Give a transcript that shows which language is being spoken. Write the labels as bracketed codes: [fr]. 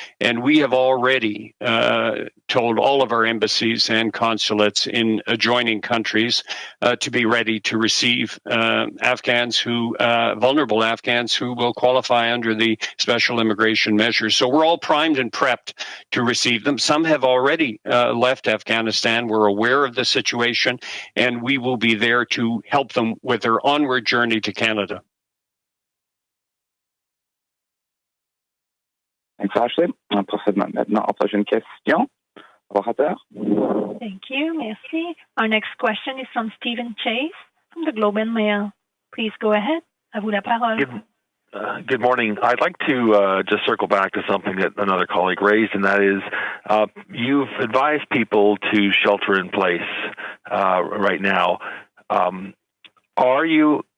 [en] And we have already told all of our embassies and consulates in adjoining countries to be ready to receive vulnerable Afghans who will qualify under the special immigration measures. So we're all primed and prepped to receive them. Some have already left Afghanistan. We're aware of the situation, and we will be there to help them with their onward journey to Canada. Thanks, Ashley. [fr] On procède maintenant à la prochaine question. Orateur. [en] Thank you. [fr] Merci. [en] Our next question is from Stephen Chase from the Globe and Mail. Please go ahead. [fr] À vous la parole. [en] Good morning. I'd like to just circle back to something that another colleague raised, and that is you've advised people to shelter in place right now. Are you